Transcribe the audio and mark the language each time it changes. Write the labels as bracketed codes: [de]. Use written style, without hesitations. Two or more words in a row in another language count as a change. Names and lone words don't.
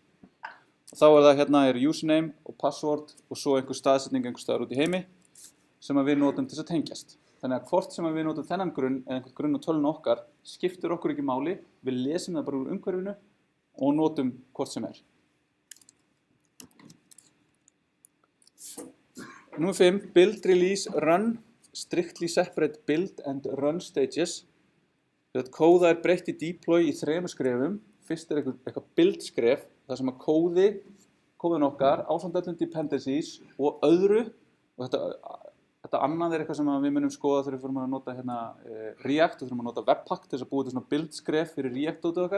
[is] Og þá er það hérna username og password og svo einhver staðsetning einhver staðar út í heimi sem við notum til þess að tengjast. Þannig að hvort sem við notum þennan grunn eða einhvern grunn á tölvunni okkar skiptir okkur ekki máli, við lesum það bara úr umhverfinu og notum hvort sem er. Númer 5, [en] build, release, run, strictly separate build and run stages. [is] Þegar kóða er breytt í deploy í 3 skrefum. Fyrst er eitthvað build skref, þar sem að kóðun okkar, ásamt öllum dependencies og öðru, og þetta annað er eitthvað sem við munum skoða þegar við fyrir að nota hérna, React og þurfum að nota Webpack til þess að búa til svona build skref fyrir React-dótið okkar.